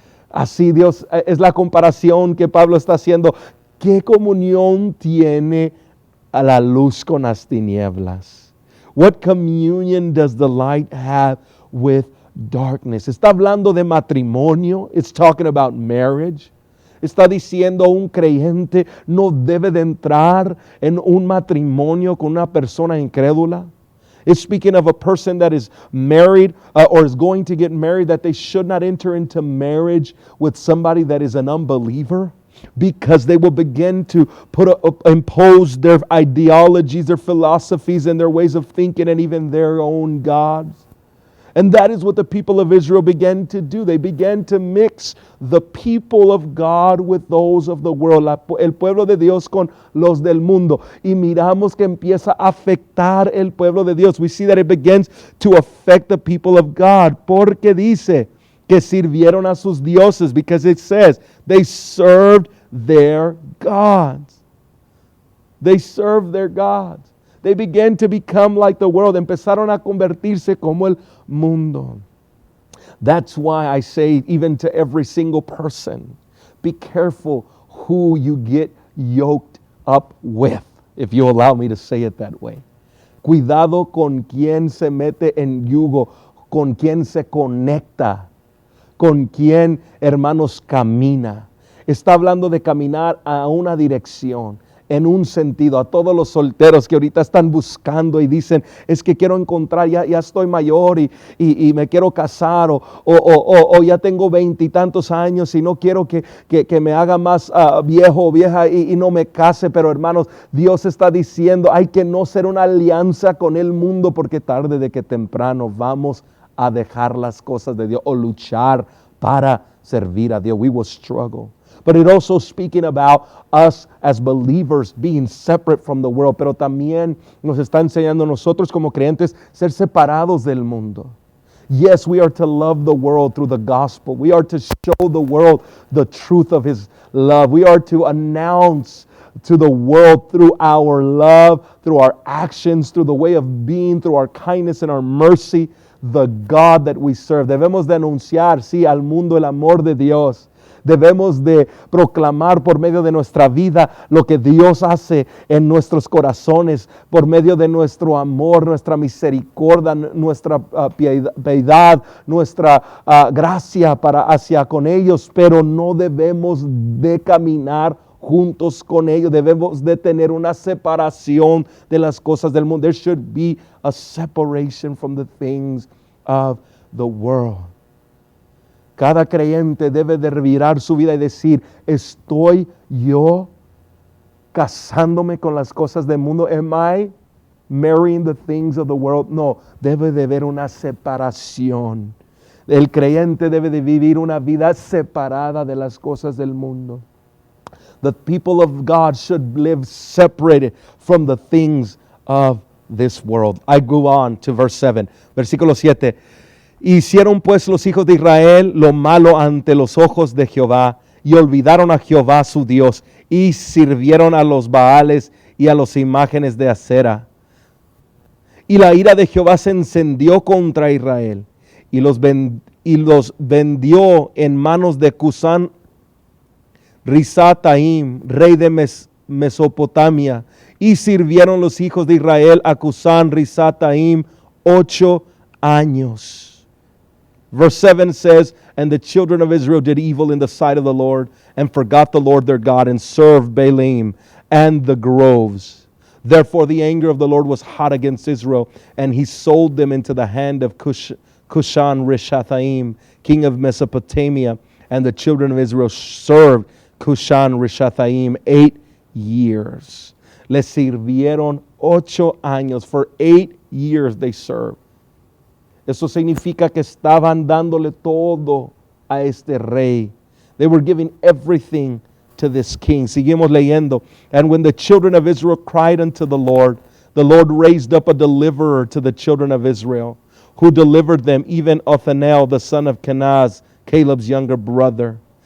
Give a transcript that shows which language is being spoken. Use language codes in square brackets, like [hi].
[es] Así Dios, es la comparación que Pablo está haciendo. ¿Qué comunión tiene a la luz con las tinieblas? [en] What communion does the light have with darkness? [es] Está hablando de matrimonio. [en] It's talking about marriage. [es] Está diciendo un creyente no debe de entrar en un matrimonio con una persona incrédula. [en] It's speaking of a person that is married or is going to get married, that they should not enter into marriage with somebody that is an unbeliever, because they will begin to impose their ideologies, their philosophies, and their ways of thinking, and even their own gods. And that is what the people of Israel began to do. They began to mix the people of God with those of the world. [es] El pueblo de Dios con los del mundo. Y miramos que empieza a afectar el pueblo de Dios. [en] We see that it begins to affect the people of God. [es] Porque dice que sirvieron a sus dioses. [en] Because it says they served their gods. They served their gods. They began to become like the world. [es] Empezaron a convertirse como el mundo. [en] That's why I say, even to every single person, be careful who you get yoked up with, if you allow me to say it that way. [es] Cuidado con quien se mete en yugo, con quien se conecta, con quien, hermanos, camina. Está hablando de caminar a una dirección, en un sentido. A todos los solteros que ahorita están buscando y dicen, es que quiero encontrar, ya estoy mayor y me quiero casar, o ya tengo 20 y tantos años y no quiero que me haga más viejo o vieja y no me case. Pero hermanos, Dios está diciendo, hay que no ser una alianza con el mundo, porque tarde de que temprano vamos a dejar las cosas de Dios o luchar para servir a Dios. [en] We will struggle. But it also speaking about us as believers being separate from the world. [es] Pero también nos está enseñando nosotros como creyentes ser separados del mundo. [en] Yes, we are to love the world through the gospel. We are to show the world the truth of His love. We are to announce to the world through our love, through our actions, through the way of being, through our kindness and our mercy, the God that we serve. [es] Debemos de anunciar, sí, al mundo el amor de Dios. Debemos de proclamar por medio de nuestra vida lo que Dios hace en nuestros corazones, por medio de nuestro amor, nuestra misericordia, nuestra piedad, nuestra gracia para hacia con ellos. Pero no debemos de caminar juntos con ellos. Debemos de tener una separación de las cosas del mundo. [en] There should be a separation from the things of the world. [es] Cada creyente debe de revirar su vida y decir, ¿estoy yo casándome con las cosas del mundo? [en] Am I marrying the things of the world? [es] No, debe de haber una separación. El creyente debe de vivir una vida separada de las cosas del mundo. [en] The people of God should live separated from the things of this world. I go on to verse 7, [es] versículo 7. Hicieron pues los hijos de Israel lo malo ante los ojos de Jehová, y olvidaron a Jehová su Dios, y sirvieron a los Baales y a las imágenes de acera. Y la ira de Jehová se encendió contra Israel, y los vendió en manos de Cusán Risataim, rey de Mesopotamia, y sirvieron los hijos de Israel a Cusán Risataim 8 años. [en] Verse 7 says, and the children of Israel did evil in the sight of the Lord, and forgot the Lord their God, and served Baalim and the groves. Therefore the anger of the Lord was hot against Israel, and He sold them into the hand of Cushan Rishathaim, king of Mesopotamia, and the children of Israel served Cushan Rishathaim 8 years. [es] Les sirvieron 8 años. [en] For 8 years they served. [es] Eso significa que estaban dándole todo a este rey. [en] They were giving everything to this king. [es] Seguimos leyendo. [en] And when the children of Israel cried unto the Lord raised up a deliverer to the children of Israel, who delivered them, even Othniel, the son of Kenaz, Caleb's younger brother.